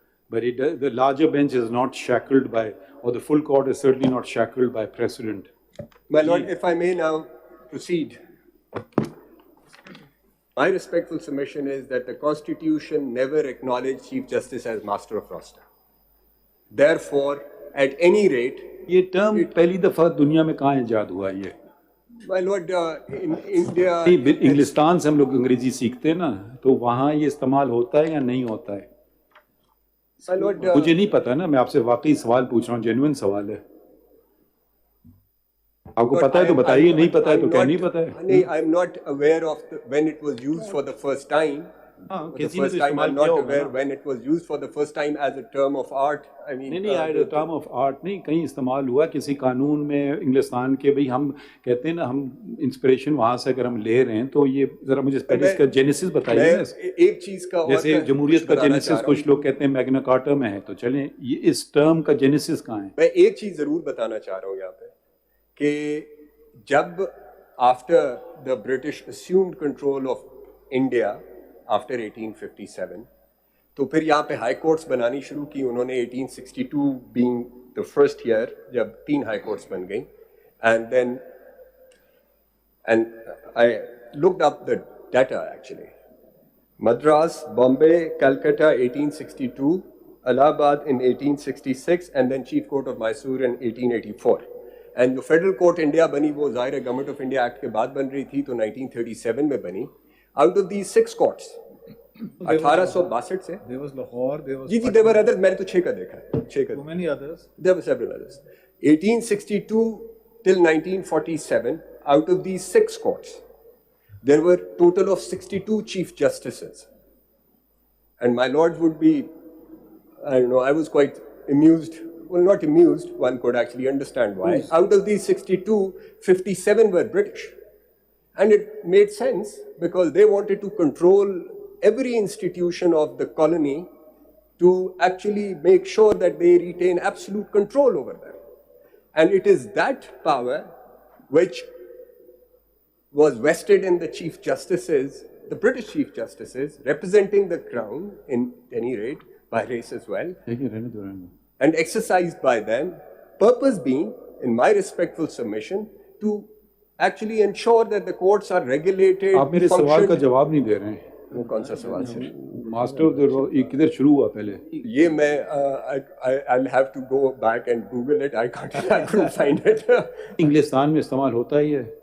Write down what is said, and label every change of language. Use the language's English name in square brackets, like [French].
[English] But the larger bench is not shackled by, or the full court is certainly not shackled by precedent. My lord, if I may now proceed. My respectful submission is that the Constitution never acknowledged Chief Justice as master of roster. Therefore, at any rate, [Urdu] یہ term پہلی دفعہ دنیا میں کہاں ایجاد ہوا ہے یہ؟ [English] my lord, in India, [Urdu] انگلستان سے ہم لوگ انگریزی سیکھتے ہیں نا، تو وہاں یہ استعمال ہوتا ہے یا نہیں ہوتا ہے؟ [English] my lord, [Urdu] مجھے نہیں پتا نا، میں آپ سے واقعی سوال پوچھ رہا ہوں، جینوئن سوال ہے. آپ کو پتا ہے تو بتائیے، نہیں پتا ہے تو کیا نہیں پتا ہے. نہیں, [English] I'm not aware of when it was used for the first time. The first time I'm not aware when it was used for the first time as a term of art. I mean, [Urdu] نہیں term of art نہیں، کہیں استعمال ہوا کسی قانون میں انگلستان کے. بھئی ہم کہتے ہیں نا، ہم انسپریشن وہاں سے اگر ہم لے رہے ہیں تو یہ ذرا مجھے پہلے اس کا جینیسس بتائیے. ایک چیز کا جیسے جمہوریت کا جینیسس کچھ لوگ کہتے ہیں میگنا کارٹا میں ہے، تو چلیں یہ اس ٹرم کا جینیسس کہاں ہے؟ میں ایک چیز ضرور بتانا چاہ رہا ہوں یہاں پہ کہ جب [English] after the British assumed control of India after [Urdu] 1857، تو پھر یہاں پہ ہائی کورٹس بنانی شروع کی انہوں نے. 1862 [English] being the first year [Urdu] جب 3 ہائی کورٹس بن گئیں. [English] And then I looked up the data actually. Madras, Bombay, Calcutta 1862، Allahabad in 1866 and then Chief Court of Mysore in 1884. [Urdu] And جو فیڈرل کورٹ انڈیا بنی وہ ظاہر گورنمنٹ آف انڈیا ایکٹ کے بعد بن رہی تھی، تو 1937 میں بنی. آؤٹ آف دیز 6 کورٹس 1862 سے جی [English] there were others، [Urdu] میں نے تو 6 کا دیکھا ہے. [English] 6 کا there were several others. 1862 till 1947 out of these 6 courts there were total of 62 chief justices. And my lords would be, I don't know, I was quite amused. Well, not amused, one could actually understand why. Out of these 62, 57 were British. And it made sense because they wanted to control every institution of the colony to actually make sure that they retain absolute control over them. And it is that power which was vested in the Chief Justices, the British Chief Justices, representing the Crown in any rate, by race as well. And exercised by them, purpose being, in my respectful submission, to actually ensure that the courts are regulated. [Urdu] آپ میرے سوال کا جواب نہیں دے رہے ہیں. وہ کون سا سوال ہے؟ ماسٹر آف دا یہ کدھر شروع ہوا پہلے؟ یہ میں [English] I'll have to go back and Google it. I couldn't find it. [Urdu] انگلستان میں استعمال ہوتا ہے یہ؟